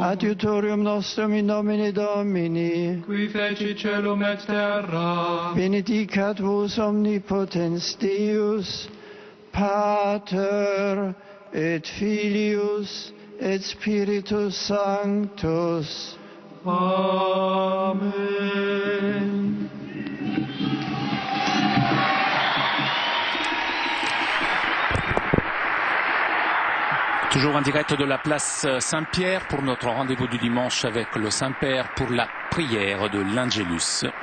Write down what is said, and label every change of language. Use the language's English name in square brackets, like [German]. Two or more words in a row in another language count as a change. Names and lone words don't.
[Latin] Adiutorium nostrum in nomine Domini. Qui fecit caelum et terra. Benedicat vos omnipotens Deus, Pater et Filius et Spiritus Sanctus. Amen. [French] Toujours en direct de la place Saint-Pierre pour notre rendez-vous du dimanche avec le Saint-Père pour la prière de l'Angelus.